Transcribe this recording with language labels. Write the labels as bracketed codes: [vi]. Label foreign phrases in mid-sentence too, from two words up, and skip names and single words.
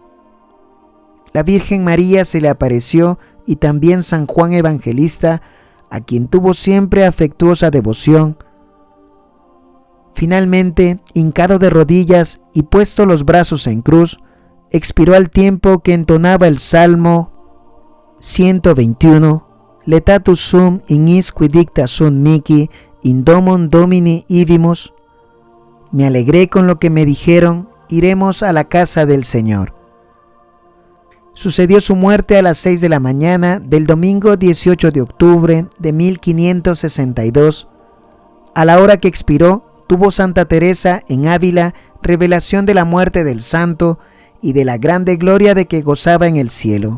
[es] La Virgen María se le apareció y también San Juan Evangelista, a quien tuvo siempre afectuosa devoción. Finalmente, hincado de rodillas y puesto los brazos en cruz, expiró al tiempo que entonaba el Salmo 121, [la] Letatus sum in isqui dicta sunt mihi, in domum Domini ivimus. [es] Me alegré con lo que me dijeron, iremos a la casa del Señor. Sucedió su muerte a las 6 de la mañana del domingo 18 de octubre de 1562. A la hora que expiró, tuvo Santa Teresa en Ávila revelación de la muerte del santo y de la grande gloria de que gozaba en el cielo.